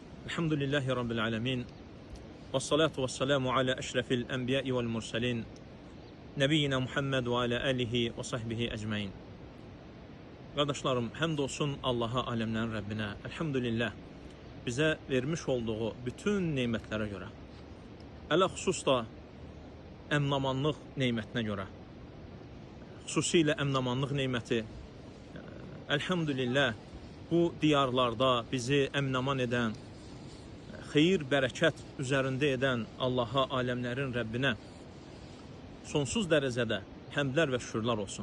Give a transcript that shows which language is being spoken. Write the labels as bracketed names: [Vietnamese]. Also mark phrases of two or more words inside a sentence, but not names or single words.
[Arabic] الحمد لله رب العالمين والصلاة والسلام على أشرف الأنبياء والمرسلين. نبينا محمد وعلى آله وصحبه أجمعين. [Turkish] Kardeşlerim, hamdolsun Allah'a, alemlerin Rabbine. Elhamdülillah bize vermiş olduğu bütün nimetlere göre. [Azerbaijani] Ələ xüsus da əmnamanlıq neymətinə görə. Xüsusilə əmnamanlıq neyməti, elhamdülillah bu diyarlarda bizi əmnaman edən, xeyir, bərəkət üzərində edən Allaha, aləmlərin Rəbbinə sonsuz dərəcədə həmdlər və şükürlər olsun.